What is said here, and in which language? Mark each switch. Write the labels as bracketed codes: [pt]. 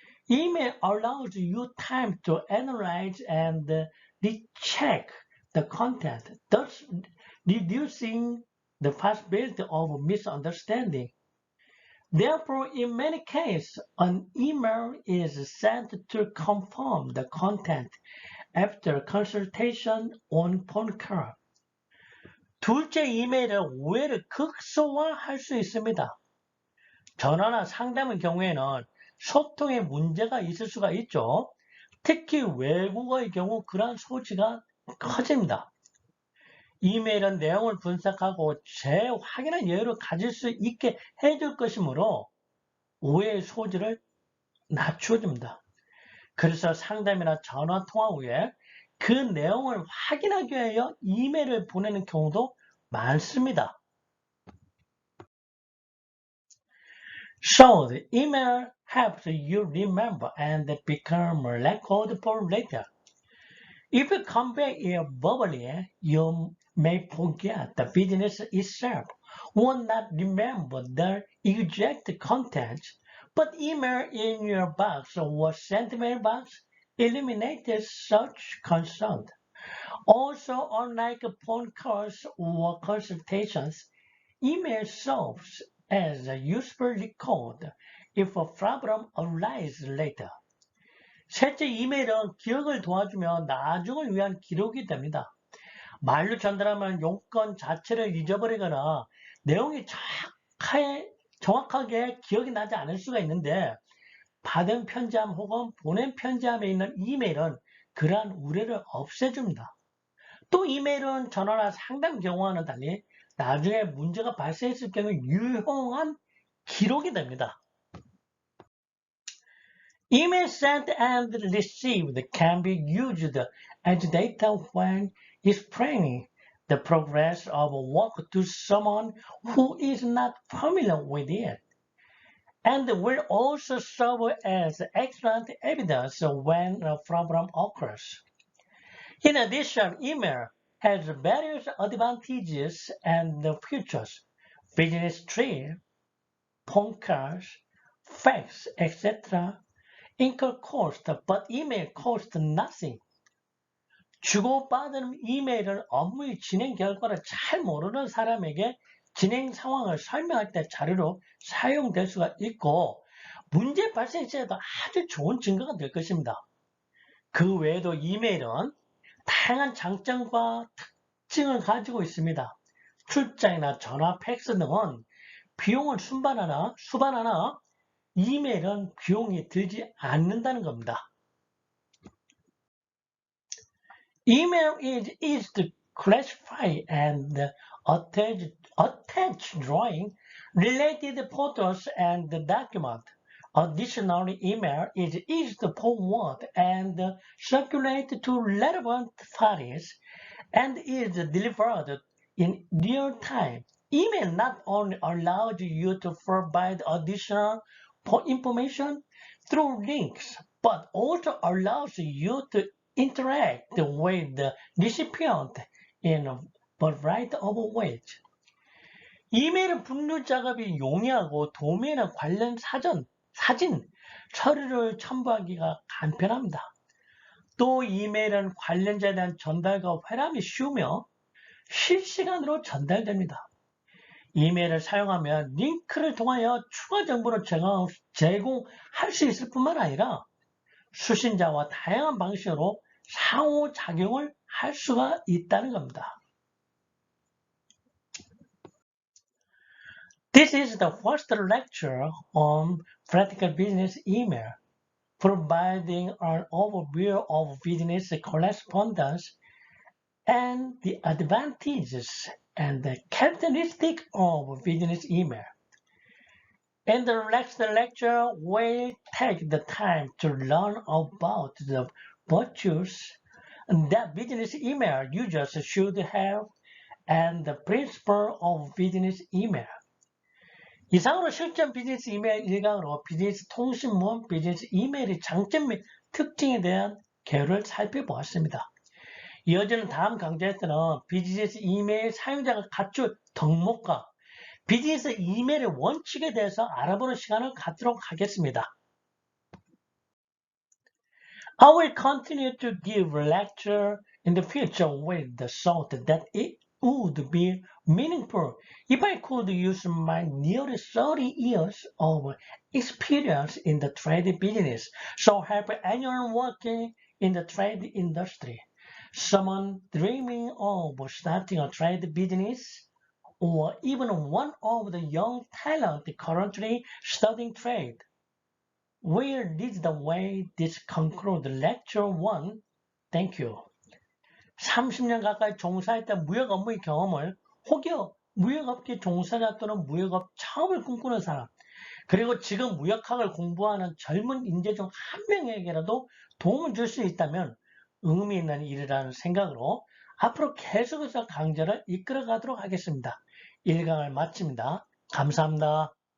[en] Email allows you time to analyze and recheck the content, thus reducing the possibility of misunderstanding. Therefore, in many cases, an email is sent to confirm the content after consultation on phone call. [ko] 둘째, 이메일의 오해를 극소화할 수 있습니다. 전화나 상담의 경우에는 소통에 문제가 있을 수가 있죠. 특히 외국어의 경우 그러한 소지가 커집니다. 이메일은 내용을 분석하고 재확인의 여유를 가질 수 있게 해줄 것이므로 오해의 소지를 낮춰줍니다. 그래서 상담이나 전화 통화 후에 그 내용을 확인하기 위하여 이메일을 보내는 경우도 많습니다. [en] So, the email helps you remember and become a record for later. If you convey it verbally, you may forget the business itself or not remember the exact contents, but email in your box or sent mailbox eliminates such concern. Also, unlike phone calls or consultations, email serves as a useful record if a problem arises later. [ko] 셋째, 이메일은 기억을 도와주며 나중을 위한 기록이 됩니다. 말로 전달하면 용건 자체를 잊어버리거나 내용이 정확하게 기억이 나지 않을 수가 있는데 받은 편지함 혹은 보낸 편지함에 있는 이메일은 그러한 우려를 없애줍니다. 또 이메일은 전화나 상담 경우와는 달리 나중에 문제가 발생했을 경우 유용한 기록이 됩니다. [en] Email sent and received can be used as data when explaining the progress of work to someone who is not familiar with it, and will also serve as excellent evidence when a problem occurs. In addition, email has various advantages and features. Business trip, phone calls, fax, etc. incur cost, but email costs nothing. [ko] 주고받은 이메일은 업무의 진행 결과를 잘 모르는 사람에게 진행 상황을 설명할 때 자료로 사용될 수가 있고 문제 발생 시에도 아주 좋은 증거가 될 것입니다. 그 외에도 이메일은 다양한 장점과 특징을 가지고 있습니다. 출장이나 전화, 팩스 등은 비용을 수반하나 이메일은 비용이 들지 않는다는 겁니다. [en] Email is easy to classify and attach drawing, related photos, and documents. Additionally, email is easy to forward and circulate to relevant parties and is delivered in real time. Email not only allows you to provide additional information through links, but also allows you to interact with the recipient in a variety of ways. [ko] 이메일은 분류 작업이 용이하고 도메인에 관련 사진, 서류를 첨부하기가 간편합니다. 또 이메일은 관련자에 대한 전달과 회람이 쉬우며 실시간으로 전달됩니다. 이메일을 사용하면 링크를 통하여 추가 정보를 제공할 수 있을 뿐만 아니라 수신자와 다양한 방식으로 상호작용을 할 수가 있다는 겁니다. [en] This is the first lecture on practical business email, providing an overview of business correspondence and the advantages and the characteristics of business email. In the next lecture, we'll take the time to learn about the virtues that business email users should have and the principle of business email. [ko] 이상으로 실전 비즈니스 이메일 1강으로 비즈니스 통신문, 비즈니스 이메일의 장점 및 특징에 대한 개요를 살펴보았습니다. 이어지는 다음 강좌에서는 비즈니스 이메일 사용자가 갖출 덕목과 비즈니스 이메일의 원칙에 대해서 알아보는 시간을 갖도록 하겠습니다. [en] I will continue to give lecture in the future with the thought that it would be meaningful if I could use my nearly 30 years of experience in the trade business, so help anyone working in the trade industry, someone dreaming of starting a trade business, or even one of the young talent currently studying trade. We'll lead the way. This concludes lecture 1. Thank you. [ko] 30년 가까이 종사했던 무역 업무의 경험을 혹여 무역업계 종사자 또는 무역업 창업을 꿈꾸는 사람, 그리고 지금 무역학을 공부하는 젊은 인재 중 한 명에게라도 도움을 줄 수 있다면 의미 있는 일이라는 생각으로 앞으로 계속해서 강좌를 이끌어 가도록 하겠습니다. 1강을 마칩니다. 감사합니다.